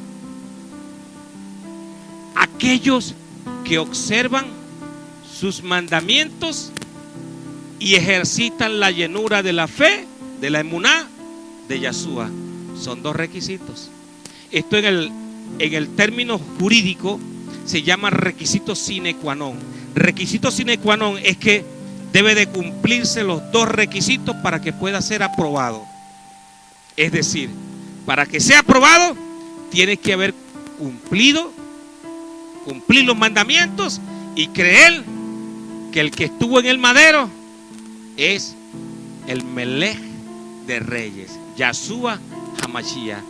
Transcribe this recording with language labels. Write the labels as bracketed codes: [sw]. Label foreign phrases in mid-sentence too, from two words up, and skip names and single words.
[es] Aquellos que observan sus mandamientos y ejercitan la llenura de la fe, de la emuná, de Yahshua. Son dos requisitos. Esto en el término jurídico se llama requisito [la] sine qua non. [es] Requisito [la] sine qua non [es] es que debe de cumplirse los dos requisitos para que pueda ser aprobado. Es decir, para que sea aprobado, tienes que haber cumplir los mandamientos y creer que el que estuvo en el madero es el Melech de Reyes, Yahshua HaMashiach.